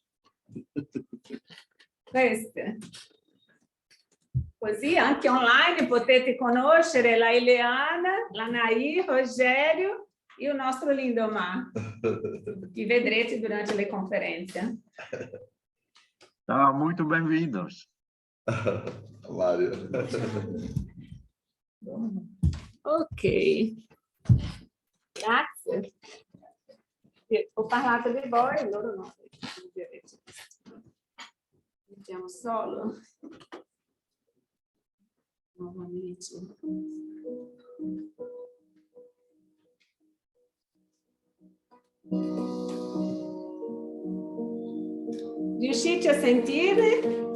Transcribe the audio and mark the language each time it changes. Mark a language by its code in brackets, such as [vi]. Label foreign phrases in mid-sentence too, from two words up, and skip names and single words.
[it] Queste. Così anche online potete conoscere la Ileana, la Naí, Rogério e o nostro Lindomar, que vedrete durante le conferenze. [pt] Muito bem-vindos. [it] Mário. Ok. Grazie. Ho parlato di voi, loro no. Mettiamo solo. Nuovamente. Riuscite a sentire?